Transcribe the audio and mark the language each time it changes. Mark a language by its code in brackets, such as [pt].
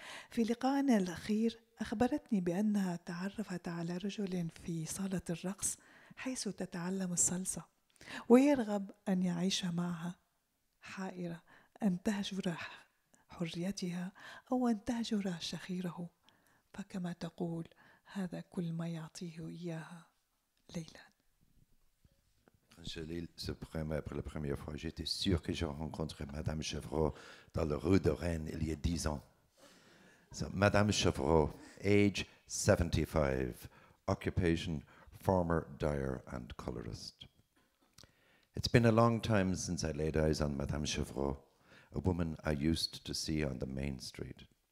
[ar] في لقائنا الأخير أخبرتني بأنها تعرفت على رجل في صالة الرقص حيث تتعلم الصلصة، ويرغب أن يعيش معها، حائرة أن تهجر حريتها أو أن تهجر شخيره، فكما تقول هذا كل ما يعطيه إياها ليلا. [fr] Quand je lis ce poème pour la première fois, j'étais sûr que je rencontrerais Madame Chevreau dans la rue de Rennes il y a 10 ans. [en] So, Madame Chevreau, age 75, occupation former dyer and colorist. It's been a long time since I laid eyes on Madame Chevreau, a woman I used to see on the main street.